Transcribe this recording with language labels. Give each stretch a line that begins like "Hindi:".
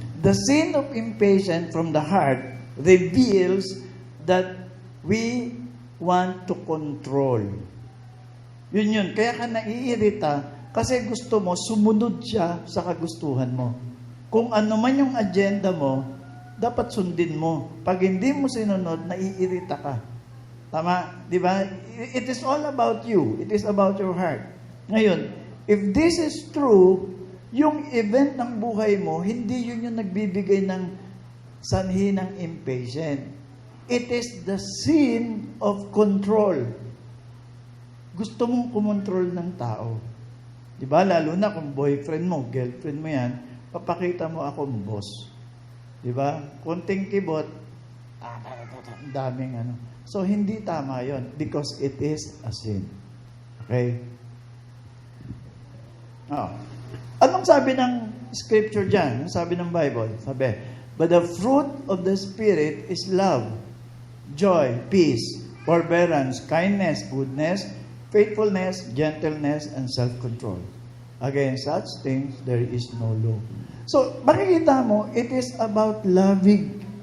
English: The sin of impatience from the heart reveals that we want to control.
Filipino: Yun. Kaya ka naiirita kasi gusto mo, sumunod siya sa kagustuhan mo. Kung ano man yung agenda mo, dapat sundin mo. Pag hindi mo sinunod, naiirita ka. Tama? Di ba?
English: It is all about you. It is about your heart.
Filipino: Ngayon,
English: if this is true,
Filipino: yung event ng buhay mo, hindi yun yung nagbibigay ng sanhi ng impatient.
English: It is the sin of control.
Filipino: Gusto mong kumontrol ng tao. Di ba? Lalo na kung boyfriend mo, girlfriend mo yan, papakita mo akong boss. Di ba? Konting kibot, daming ano. So, hindi tama yon
English: because it is a sin.
Filipino: Okay? Anong sabi ng scripture dyan? Anong sabi ng Bible? Sabi,
English: but the fruit of the Spirit is love, joy, peace, forbearance, kindness, goodness, faithfulness, gentleness, and self-control. Against such things, there is no law.
Filipino: So, makikita mo,
English: it is about loving.